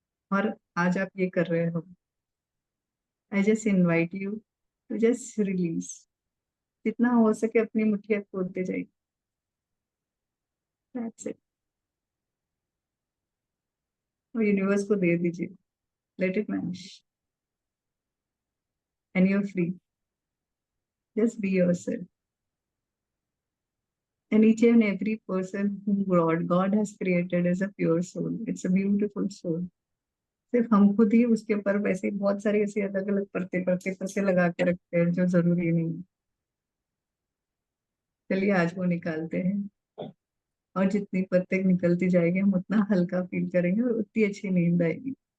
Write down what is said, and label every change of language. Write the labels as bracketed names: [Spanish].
[Hindi] और आज आप ये कर रहे हो, [English] I just invite you to just release, [Hindi] जितना हो सके अपनी मुठ्ठियां खोलते जाइए, [English] That's it. [Hindi] और यूनिवर्स को दे दीजिए, [English] Let it manifest, and you are free, just be yourself. And each and every person whom God has created is a pure soul. It's a beautiful soul. [Hindi] सिर्फ हम खुद ही उसके ऊपर वैसे बहुत सारी ऐसी अलग अलग परते परते परते लगा के रखते हैं, जो जरूरी नहीं है। चलिए आज वो निकालते हैं, और जितनी परतें निकलती जाएगी, हम उतना हल्का फील करेंगे और उतनी अच्छी नींद आएगी।